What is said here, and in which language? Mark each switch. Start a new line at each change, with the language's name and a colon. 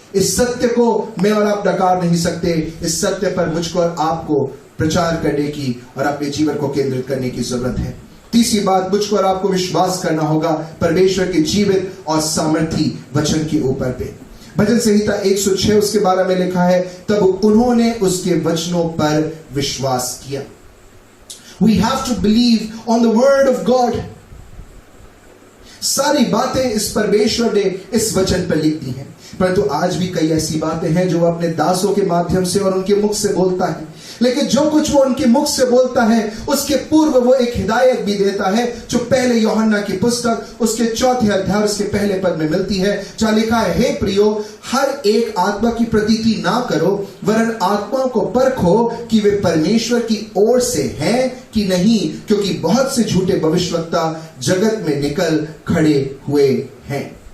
Hindi: इस सत्य को मैं और आप नकार नहीं सकते। इस सत्य पर मुझको और आपको प्रचार करने की और अपने जीवन को केंद्रित करने की जरूरत है। तीसरी बात, मुझको और आपको विश्वास करना होगा परमेश्वर के जीवित और सामर्थी वचन के ऊपर पे। भजन संहिता 106 उसके बारे में लिखा है, तब उन्होंने उसके वचनों पर विश्वास किया।
English: We have to believe on the word of God.
Hindi: सारी बातें इस परमेश्वर ने इस वचन पर लिख दी हैं, परंतु आज भी कई ऐसी बातें हैं जो अपने दासों के माध्यम से और उनके मुख से बोलता है, लेकिन जो कुछ वो उनके मुख से बोलता है उसके पूर्व वो एक हिदायत भी देता है जो पहले यूहन्ना की पुस्तक उसके 4 अध्याय उसके पहले पद में मिलती है, जहां लिखा है, हे प्रियो, हर एक आत्मा की प्रतीति ना करो, वरन आत्माओं को परखो कि वे परमेश्वर की ओर से हैं कि नहीं, क्योंकि बहुत से झूठे भविष्यवक्ता जगत में निकल खड़े हुए हैं।